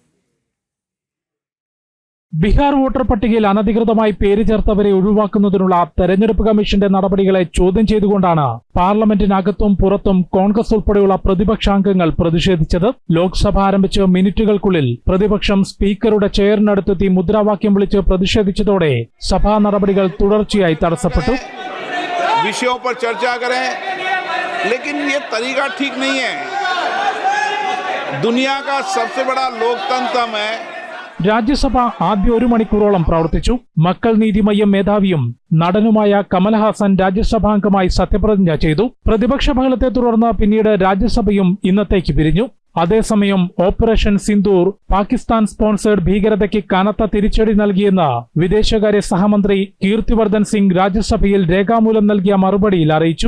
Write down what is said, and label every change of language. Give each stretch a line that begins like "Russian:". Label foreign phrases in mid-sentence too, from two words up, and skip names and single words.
Malayalam: ബീഹാർ വോട്ടർ പട്ടികയിൽ അനധികൃതമായി പേര് ചേർത്തവരെ ഒഴിവാക്കുന്നതിനുള്ള തെരഞ്ഞെടുപ്പ് കമ്മീഷന്റെ നടപടികളെ ചോദ്യം ചെയ്തുകൊണ്ടാണ് പാർലമെന്റിനകത്തും പുറത്തും കോൺഗ്രസ് ഉൾപ്പെടെയുള്ള പ്രതിപക്ഷാംഗങ്ങൾ പ്രതിഷേധിച്ചത്. ലോക്സഭ ആരംഭിച്ച് മിനിറ്റുകൾക്കുള്ളിൽ പ്രതിപക്ഷം സ്പീക്കറുടെ ചെയറിനടുത്തെത്തി മുദ്രാവാക്യം വിളിച്ച് പ്രതിഷേധിച്ചതോടെ സഭാ നടപടികൾ തുടർച്ചയായി തടസ്സപ്പെട്ടു.
Hindi: विषयों पर चर्चा करें, लेकिन ये तरीका ठीक नहीं है. दुनिया का सबसे बड़ा लोकतंत्र में
Malayalam: രാജ്യസഭ ആദ്യ 1 മണിക്കൂറോളം പ്രവർത്തിച്ചു. മക്കൾ നീതി മയ്യം മേധാവിയും നടനുമായ കമൽഹാസൻ രാജ്യസഭാംഗമായി സത്യപ്രതിജ്ഞ ചെയ്തു. പ്രതിപക്ഷ ബഹളത്തെ തുടർന്ന് പിന്നീട് രാജ്യസഭയും ഇന്നത്തേക്ക് പിരിഞ്ഞു. അതേസമയം ഓപ്പറേഷൻ സിന്ദൂർ പാകിസ്ഥാൻ സ്പോൺസേഡ് ഭീകരതയ്ക്ക് കനത്ത തിരിച്ചടി നൽകിയെന്ന് വിദേശകാര്യ സഹമന്ത്രി കീർത്തിവർദ്ധൻ സിംഗ് രാജ്യസഭയിൽ രേഖാമൂലം നൽകിയ മറുപടിയിൽ അറിയിച്ചു.